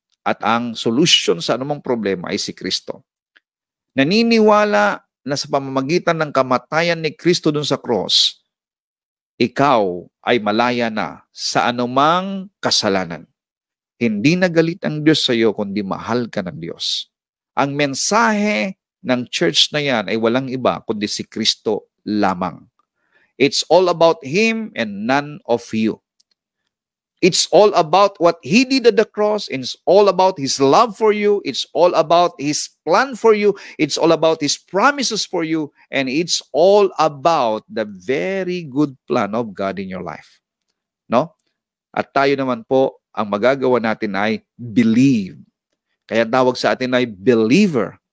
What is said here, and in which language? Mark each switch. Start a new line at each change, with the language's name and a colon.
Filipino: At ang solution sa anumang problema ay si Kristo. Naniniwala na sa pamamagitan ng kamatayan ni Kristo dun sa cross, ikaw ay malaya na sa anumang kasalanan. Hindi na galit ang Diyos sa iyo, kundi mahal ka ng Diyos. Ang mensahe ng church na yan ay walang iba kundi si Kristo lamang.
English: It's all about Him and none of you. It's all about what He did at the cross. It's all about His love for you. It's all about His plan for you. It's all about His promises for you. And it's all about the very good plan of God in your life. No?
Filipino: At tayo naman po, ang magagawa natin ay believe. Kaya tawag sa atin ay believer.